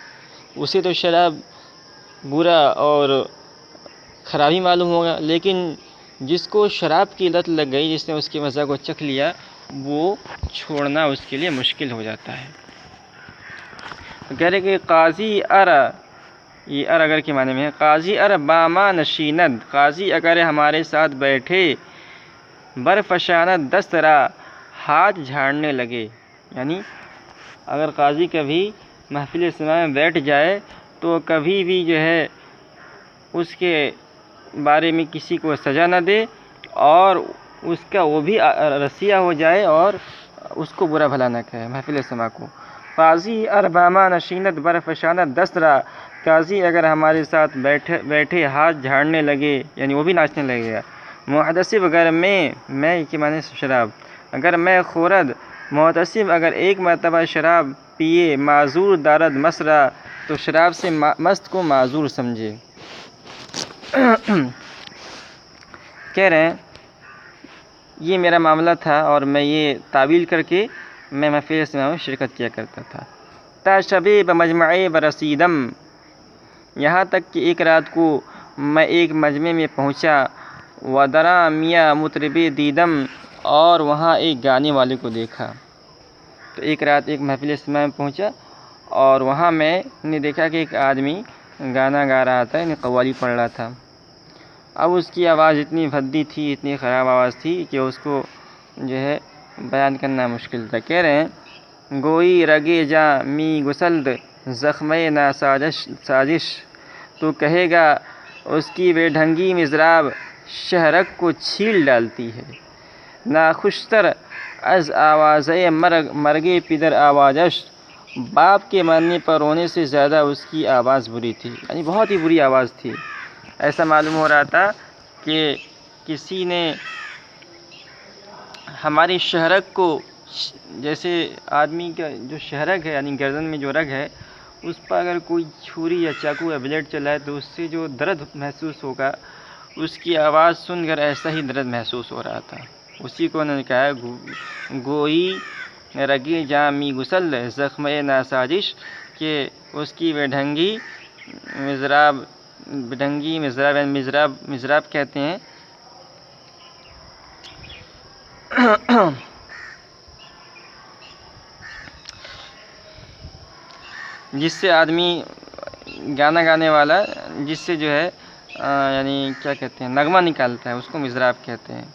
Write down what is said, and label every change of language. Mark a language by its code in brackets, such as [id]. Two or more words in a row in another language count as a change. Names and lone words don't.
[ur] اسے تو شراب برا اور خرابی معلوم ہوگا، لیکن جس کو شراب کی لت لگ گئی، جس نے اس کے مزہ کو چکھ لیا، وہ چھوڑنا اس کے لیے مشکل ہو جاتا ہے۔ کہہ رہے کہ قاضی یہ اگر کے معنی میں ہے، [fa] قاضی باما نشیند، [ur] قاضی اگر ہمارے ساتھ بیٹھے، [fa] برفشاند دست را، [ur] ہاتھ جھاڑنے لگے۔ یعنی اگر قاضی کبھی محفل سماع میں بیٹھ جائے تو کبھی بھی جو ہے اس کے بارے میں کسی کو سزا نہ دے، اور اس کا وہ بھی رسیہ ہو جائے اور اس کو برا بھلا نہ کہے محفل سماع کو۔ [fa] قاضی باما نشیند برفشاند دست را، [ur] قاضی اگر ہمارے ساتھ بیٹھے ہاتھ جھاڑنے لگے، یعنی وہ بھی ناچنے لگے گا۔ محتسب اگر میں کے معنی شراب، [fa] اگر میں خورد، [ur] محتسب اگر ایک مرتبہ شراب پیے، [fa] معذور دارد مسرا، [ur] تو شراب سے مست کو معذور سمجھے۔ کہہ رہے ہیں یہ میرا معاملہ تھا اور میں یہ تعویل کر کے میں محفل اجتماع میں شرکت کیا کرتا تھا۔ [fa] تا شبِ بمجمع برسیدم، [ur] یہاں تک کہ ایک رات کو میں ایک مجمع میں پہنچا، [fa] ودرا میاں مطرب دیدم، [ur] اور وہاں ایک گانے والے کو دیکھا۔ تو ایک رات ایک محفل اجتماع میں پہنچا اور وہاں میں نے دیکھا کہ ایک آدمی گانا گا رہا تھا، یعنی قوالی پڑھ رہا تھا۔ اب اس کی آواز اتنی بھدی تھی، اتنی خراب آواز تھی کہ اس کو جو ہے بیان کرنا مشکل تھا۔ کہہ رہے ہیں [fa] گوئی رگے جاں می گسلد زخمے نا سازش، [ur] تو کہے گا اس کی بے ڈھنگی مضراب شہرک کو چھیل ڈالتی ہے۔ [fa] نا خوشتر از آوازے مرگے پدر آوازش، [ur] باپ کے مرنے پر رونے سے زیادہ اس کی آواز بری تھی، یعنی بہت ہی بری آواز تھی۔ ایسا معلوم ہو رہا تھا کہ کسی نے ہماری شہرک کو، جیسے آدمی کا جو شہرک ہے یعنی گردن میں جو رگ ہے، اس پر اگر کوئی چھری یا چاقو یا بلیڈ چلائے تو اس سے جو درد محسوس ہوگا، اس کی آواز سن کر ایسا ہی درد محسوس ہو رہا تھا۔ اسی کو انہوں نے کہا [fa] گوئی رگی جاں می گسل زخمے ناسازش، [ur] کہ اس کی بے ڈھنگی مضراب کہتے ہیں جس سے آدمی گانا گانے والا جس سے جو ہے یعنی کیا کہتے ہیں نغمہ نکالتا ہے، اس کو مضراب کہتے ہیں۔